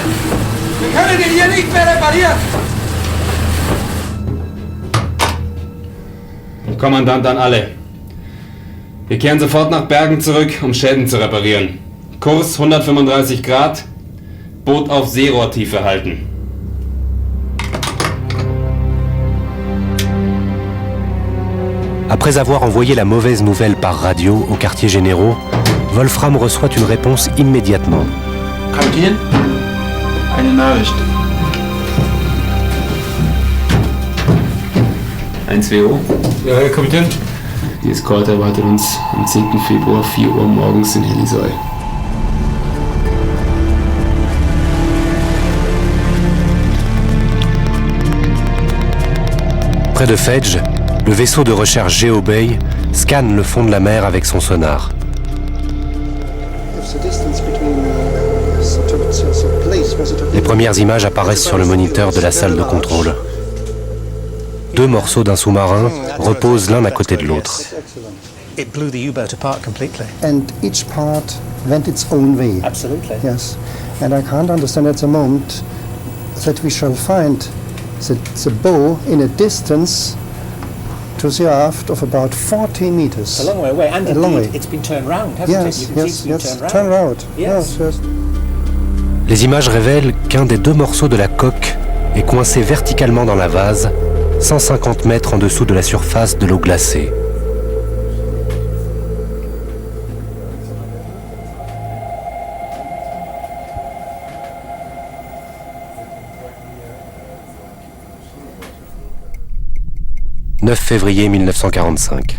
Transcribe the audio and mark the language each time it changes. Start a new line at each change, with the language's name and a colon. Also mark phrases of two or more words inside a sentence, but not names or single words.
German: Wir können ihn hier nicht mehr reparieren! Kommandant an alle. Wir kehren sofort nach Bergen zurück, um Schäden zu reparieren. Kurs 135 Grad, Boot auf Seerohrtiefe halten.
French: Après avoir envoyé la mauvaise nouvelle par radio aux quartiers généraux, Wolfram reçoit une réponse immédiatement.
German: Kapitän, eine Nachricht. 1WO? Ja, Herr Kapitän. Die Eskorte erwartet uns am 10. Februar 4 Uhr morgens in Helisoy.
French: Près de Fedge, le vaisseau de recherche GeoBay scanne le fond de la mer avec son sonar. Les premières images apparaissent sur le moniteur de la salle de contrôle. Deux morceaux d'un sous-marin reposent l'un à côté de l'autre.
English: It blew the U-boat apart completely. And each part went its own way. Absolutely. Yes. And I can't understand at the moment that we shall find the bow in a distance to the aft of about 40 meters. It's a long way away, and a long way. It's been turned round, hasn't yes, it? You can yes, see yes. it's been Turn turned round. Yes. Yes, yes.
French: Les images révèlent qu'un des deux morceaux de la coque est coincé verticalement dans la vase, 150 mètres en dessous de la surface de l'eau glacée. « 9 février 1945.